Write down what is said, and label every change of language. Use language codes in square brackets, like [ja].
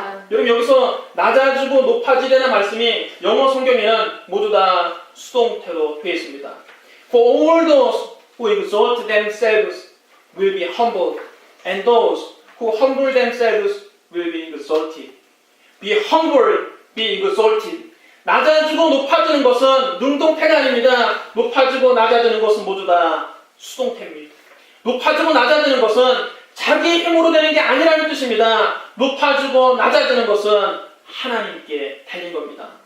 [ko] 여러분 여기서 낮아지고 높아지리라는 말씀이 영어 성경에는 모두 다 수동태로 되어 있습니다. [en] For all those who exalt themselves will be humbled, and those who humble themselves will be exalted. Be humbled, be exalted. [ko] 낮아지고 높아지는 것은 능동태가 아닙니다. 높아지고 낮아지는 것은 모두 다 수동태입니다. 높아지고 낮아지는 것은 자기 힘으로 되는 게 아니라는 뜻입니다. 높아지고 낮아지는 것은 하나님께 달린 겁니다.